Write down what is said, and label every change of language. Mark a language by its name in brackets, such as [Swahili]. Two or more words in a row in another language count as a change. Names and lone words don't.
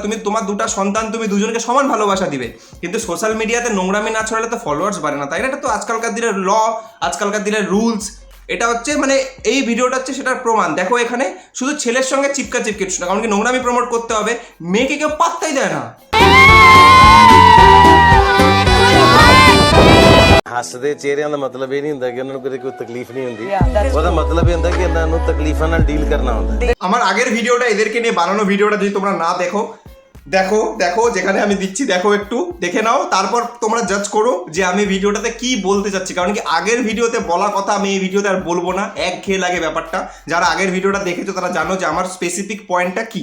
[Bangla] তুমি তোমার দুটো সন্তান তুমি দুজনকে সমান ভালোবাসা দিবে, কিন্তু [English] social media [Bangla] নোংরামি না ছড়ালে তো ফলোয়ার্স বাড়ে না, তাই না? এটা তো আজকালকার দিনের ল, আজকালকার দিনের রুলস। এটা হচ্ছে মানে এই ভিডিওটা হচ্ছে সেটার প্রমাণ। দেখো এখানে শুধু ছেলের সঙ্গে চিপকা চিপকি, কারণ কি নোংরামি প্রমোট করতে হবে, মেয়েকে কেউ পাত্তাই দেয় না। [Punjabi] ਹੱਸਦੇ ਚਿਹਰਿਆਂ ਦਾ ਮਤਲਬ ਇਹ ਨਹੀਂ ਹੁੰਦਾ ਕਿ ਉਹਨਾਂ ਨੂੰ ਕਦੇ ਕੋਈ ਤਕਲੀਫ ਨਹੀਂ ਹੁੰਦੀ। ਉਹਦਾ ਮਤਲਬ ਇਹ ਹੁੰਦਾ ਕਿ ਇਹਨਾਂ ਨੂੰ ਤਕਲੀਫਾਂ ਨਾਲ ਡੀਲ ਕਰਨਾ ਹੁੰਦਾ। [Bangla] আমার আগের ভিডিওটা এদেরকে নিয়ে বানানো ভিডিওটা যদি তোমরা না দেখো, দেখো দেখো যেখানে আমি দিচ্ছি, দেখো একটু দেখে নাও, তারপর তোমরা জাজ করো যে আমি ভিডিওটাতে কি বলতে চাচ্ছি। কারণ কি আগের ভিডিওতে বলা কথা আমি এই ভিডিওতে আর বলবো না, একঘেয়ে লাগে ব্যাপারটা। যারা আগের ভিডিওটা দেখেছো তারা জানো যে আমার [English] specific point [Bangla] কি।